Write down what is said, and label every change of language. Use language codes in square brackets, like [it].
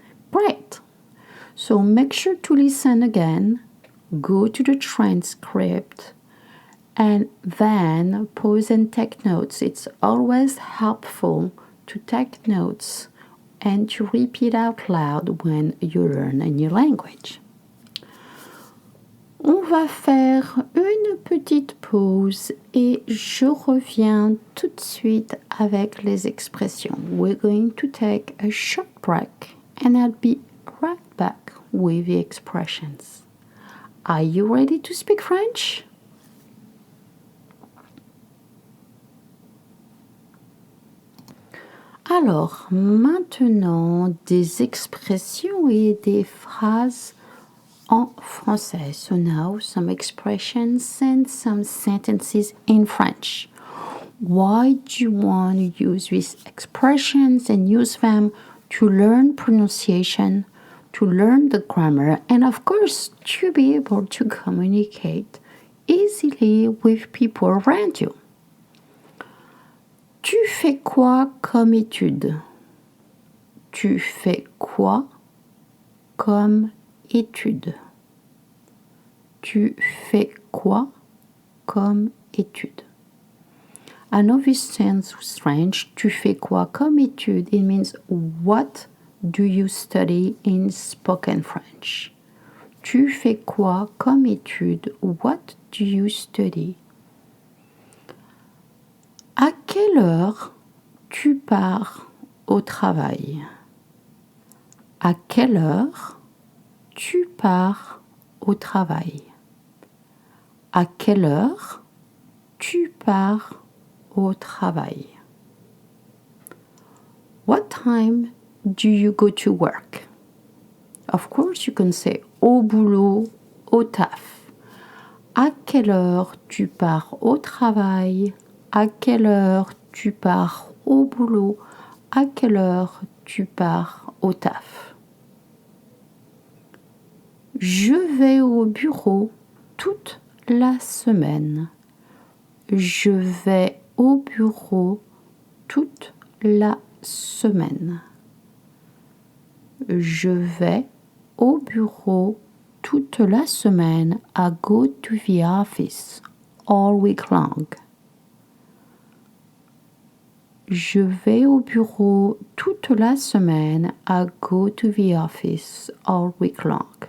[en] Great. So make sure to listen again, go to the transcript, and then pause and take notes. It's always helpful to take notes and to repeat out loud when you learn a new language. [fr] On va faire une petite pause et je reviens tout de suite avec les expressions. [en] We're going to take a short break and I'll be right back with the expressions. Are you ready to speak French? [fr] Alors, maintenant, des expressions et des phrases en français. [en] So now some expressions and some sentences in French. Why do you want to use these expressions and use them to learn pronunciation, to learn the grammar, and of course to be able to communicate easily with people around you? [fr] Tu fais quoi comme étude? Tu fais quoi comme étude? Tu fais quoi comme étude? [en] I know this sounds strange. [fr] Tu fais quoi comme étude? [en] It means what do you study in spoken French? [fr] Tu fais quoi comme étude? [en] What do you study? [fr] À quelle heure tu pars au travail? À quelle heure tu pars au travail? À quelle heure tu pars au travail? [en] What time do you go to work? Of course, you can say au boulot, au taf. [fr] À quelle heure tu pars au travail? À quelle heure tu pars au boulot? À quelle heure tu pars au taf? Je vais au bureau toute la semaine. Je vais au bureau toute la semaine. Je vais au bureau toute la semaine. [en] I go to the office all week long. [fr] Je vais au bureau toute la semaine. [en] I go to the office all week long.